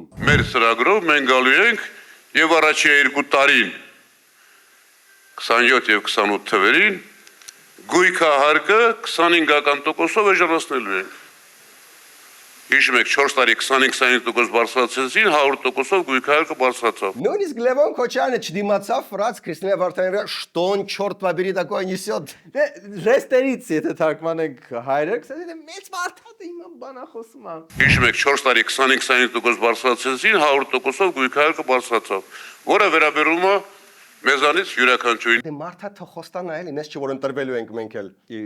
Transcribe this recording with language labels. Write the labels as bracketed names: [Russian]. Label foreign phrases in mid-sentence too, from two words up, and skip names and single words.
[Armenian] Մեր ծրագրով մենք գալու ենք եւ առաջի 2 տարին 27 եւ 28 թվերին գույքահարկը 25%-ով էժանացնելու ենք։ Հիշում եք 4 տարի 25% բարձրացեցին, 100%-ով գույքահարկը բարձրացավ։ Նույնիսկ Լևոն Քոչարյանը չդիմացավ, ֆրաց Քրիստինա Վարդանյանը [Russian] «Что он, черт побери, такое несет»։ [Armenian] Ռեստերից եթե թարգմանենք հայերեն, ասած մեծ մարդատ հիմա բանա խոսում է։ Հիշում եք 4 տարի 25% բարձրացեցին, 100%-ով գույքահարկը բարձրացավ, որը վերաբերում է մեզանից յուրաքանչյուրին։ Դե մարդա թող խոստանա էլի, նես չէ որ ընտրվելու ենք մենք էլ։